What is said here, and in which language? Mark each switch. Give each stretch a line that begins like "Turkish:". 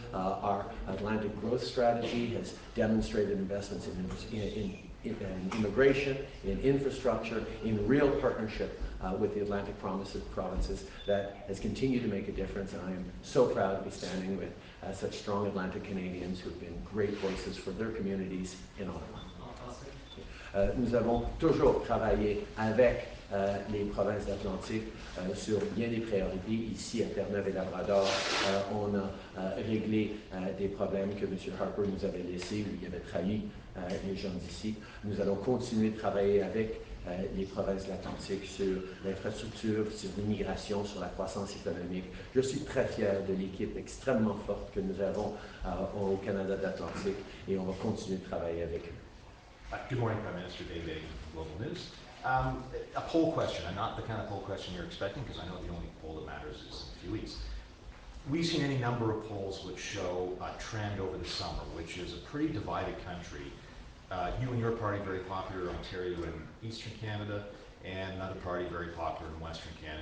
English: Our Atlantic growth strategy has demonstrated investments in immigration, in infrastructure, in real partnership with the Atlantic provinces that has continued to make a difference, and I am so proud to be standing with such strong Atlantic Canadians who have been great voices for their communities in Ottawa.
French: Nous avons toujours travaillé avec les provinces d'Atlantique sur bien des priorités. Ici, à Terre-Neuve et Labrador, on a réglé des problèmes que M. Harper nous avait laissés, où il avait trahi les gens d'ici. Nous allons continuer de travailler avec les provinces de l'Atlantique sur l'infrastructure, sur l'immigration, sur la croissance économique. Je suis très fier de l'équipe extrêmement forte que nous avons au Canada d'Atlantique, et on va continuer de travailler avec eux.
English: Good morning, Prime Minister. David Akin from Global News. A poll question, and not the kind of poll question you're expecting, because I know the only poll that matters is in a few weeks. We've seen any number of polls which show a trend over the summer, which is a pretty divided country. You and your party very popular in Ontario and Eastern Canada, and another party very popular in Western Canada.